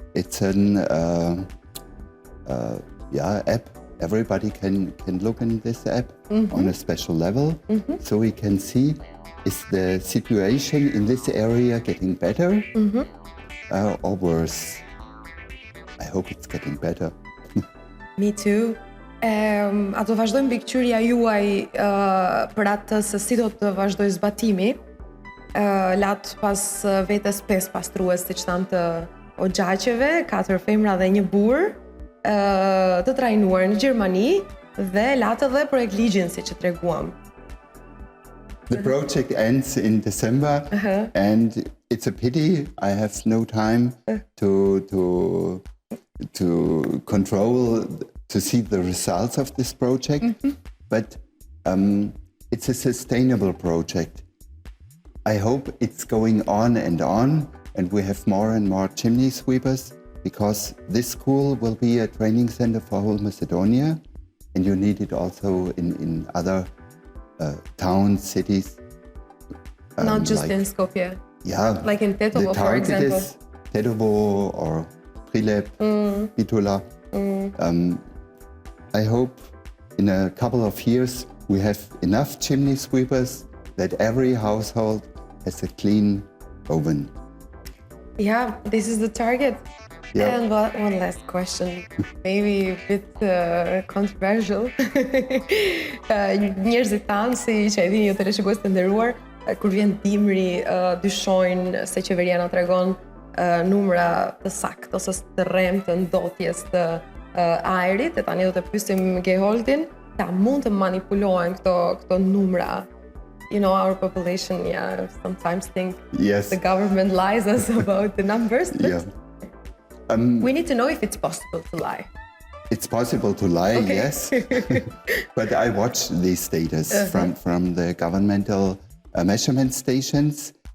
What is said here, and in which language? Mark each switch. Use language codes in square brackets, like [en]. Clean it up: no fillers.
[en] It's an app. Everybody can look in this app on a special level, so we can see, is the situation in this area getting better or worse? I hope it's getting better. Me too. [sq] A do vazhdojmë mbikëqyrja juaj për atë se si do të vazhdoj zbatimi, lat pas vetes 5 pastrues, siç thanë, të oxhaqeve, 4 femra dhe 1 burr, të trajnuar në Gjermani dhe latë edhe projekt ligjin, siç e treguam. [en] The project ends in December, and it's a pity I have no time to control, to see the results of this project. But it's a sustainable project. I hope it's going on, and we have more and more chimney sweepers, because this school will be a training center for whole Macedonia, and you need it also in other towns, cities. Not just in Skopje. Yeah. Like in Tetovo, for example. The target is Tetovo or Prilep, Bitula. I hope in a couple of years we have enough chimney sweepers that every household has a clean oven. Yeah, this is the target. Yeah. And one last question, maybe a bit controversial. [sq] Njerëzit tanë, si që e dini ju teleshikues të nderuar, kur vjen dimri, dyshojnë se qeveria na tregon numra të saktë ose të rrem të ndotjes të ajrit. E tani do të pyesim Geholdin, ta mund të manipulohen këto numra? [en] You know, our population, sometimes think the government lies us about the numbers. We need to know if it's possible to lie. It's possible to lie, yes. But I watch these data from the governmental measurement stations.